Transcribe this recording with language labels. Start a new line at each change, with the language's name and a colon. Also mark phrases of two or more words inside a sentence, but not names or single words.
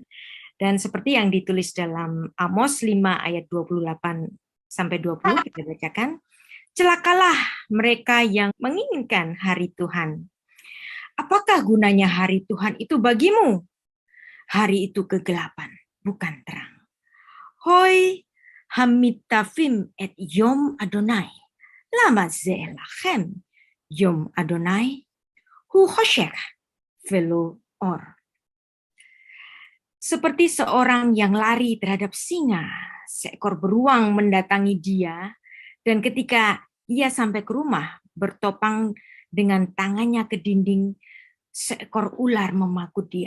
Indonesian: Dan seperti yang ditulis dalam Amos 5 ayat 28 sampai 20 kita bacakan, celakalah mereka yang menginginkan hari Tuhan. Apakah gunanya hari Tuhan itu bagimu? Hari itu kegelapan, bukan terang.
Hebrew: הוי המתאוים את יום אדני, למה זה לכם יום אדני, הוא חשך ולא אור.
Indonesian: Seperti seorang yang lari terhadap singa, seekor beruang mendatangi dia, dan ketika ia sampai ke rumah, bertopang dengan tangannya ke dinding, seekor ular memakut dia.